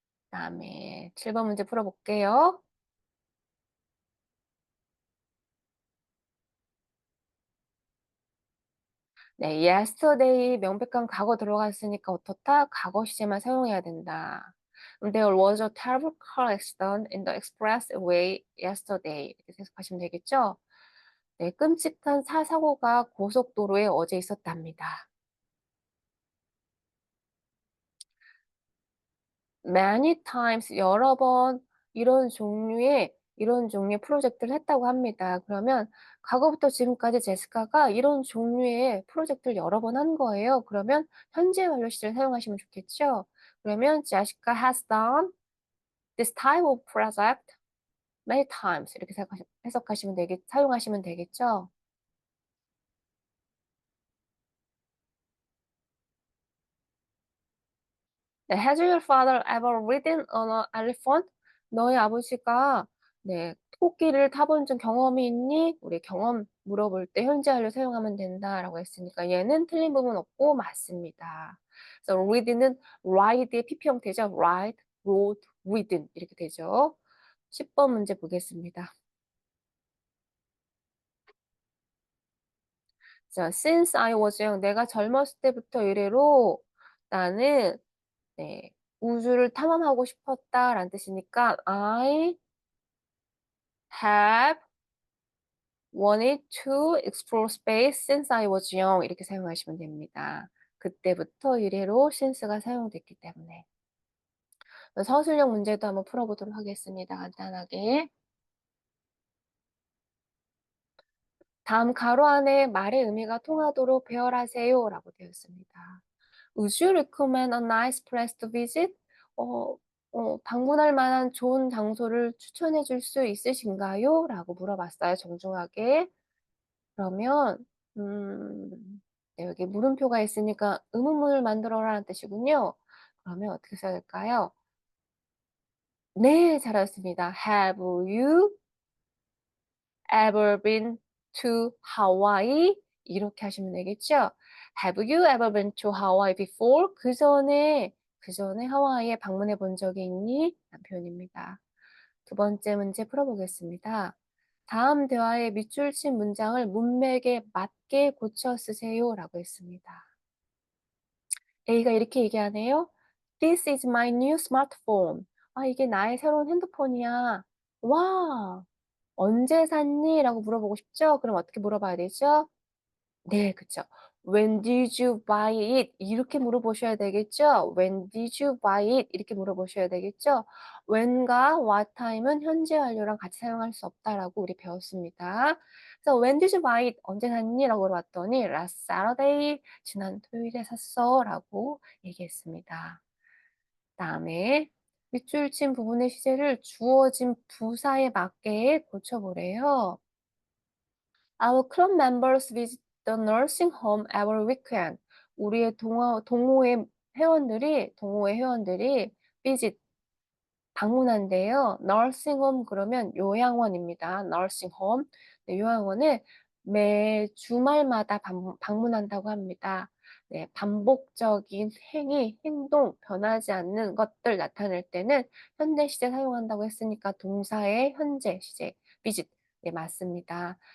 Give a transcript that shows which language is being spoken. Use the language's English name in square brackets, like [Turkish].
[Korean] 그다음에 7번 문제 풀어볼게요. 네, yesterday 명백한 과거 들어갔으니까 어떻다? 과거 시제만 사용해야 된다. [English] There was a terrible car accident in the expressway yesterday. [Korean] 이렇게 해석하시면 되겠죠? 네, 끔찍한 사고가 고속도로에 어제 있었답니다. [English] many times [Korean] 여러 번 이런 종류의 프로젝트를 했다고 합니다. 그러면 과거부터 지금까지 제시카가 이런 종류의 프로젝트를 여러 번 한 거예요. 그러면 현재 완료 시제를 사용하시면 좋겠죠. 그러면 [English] Jessica has done this type of project many times [Korean] 이렇게 사용하시면 되겠죠. [English] 네, has your father ever ridden on an elephant? [Korean] 너의 아버지가 네, 토끼를 타본 적 경험이 있니? 우리 경험 물어볼 때 현재 완료 사용하면 된다라고 했으니까 얘는 틀린 부분 없고 맞습니다. 그래서 rid는 ride의 PP 형태죠. [English] ride, rode, ridden [Korean] 이렇게 되죠. 10번 문제 보겠습니다. 자, [English] since I was young, [Korean] 내가 젊었을 때부터 이래로 나는 네, 우주를 탐험하고 싶었다라는 뜻이니까 [English] I have wanted to explore space since I was young [Korean] 이렇게 사용하시면 됩니다. 그때부터 이래로 since가 사용됐기 때문에. 서술형 문제도 한번 풀어보도록 하겠습니다. 간단하게. 다음 가로 안에 말의 의미가 통하도록 배열하세요 라고 되어 있습니다. [English] Would you recommend a nice place to visit? [Korean] 어, 방문할 만한 좋은 장소를 추천해 줄 수 있으신가요? 라고 물어봤어요, 정중하게. 그러면, 네, 여기 물음표가 있으니까 의문문을 만들어라는 뜻이군요. 그러면 어떻게 써야 될까요? 네, 잘하셨습니다. [English] Have you ever been to Hawaii? [Korean] 이렇게 하시면 되겠죠? [English] Have you ever been to Hawaii before? [Korean] 그 전에 하와이에 방문해 본 적이 있니? 라는 표현입니다. 두 번째 문제 풀어보겠습니다. 다음 대화의 밑줄 친 문장을 문맥에 맞게 고쳐 쓰세요 라고 했습니다. A가 이렇게 얘기하네요. [English] This is my new smartphone. [Korean] 아, 이게 나의 새로운 핸드폰이야. 와, 언제 샀니? 라고 물어보고 싶죠? 그럼 어떻게 물어봐야 되죠? 네, 그쵸. [English] When did you buy it? [Korean] 이렇게 물어보셔야 되겠죠? [English] When did you buy it? [Korean] 이렇게 물어보셔야 되겠죠? when과 what time은 현재 완료랑 같이 사용할 수 없다라고 우리 배웠습니다. 그래서 [English] when did you buy it? [Korean] 언제 샀니? 라고 물어봤더니 [English] last Saturday, [Korean] 지난 토요일에 샀어 라고 얘기했습니다. 다음에 밑줄 친 부분의 시제를 주어진 부사에 맞게 고쳐보래요. [English] Our club members visit the nursing home every weekend. [Korean] 우리의 동호회 회원들이 visit 방문한대요. nursing home 그러면 요양원입니다. [English] nursing home. [Korean] 네, 요양원을 매 주말마다 방문한다고 합니다. 네, 반복적인 행위, 행동, 변하지 않는 것들 나타낼 때는 현재 시제 사용한다고 했으니까 동사의 현재 시제, visit. 네, 맞습니다.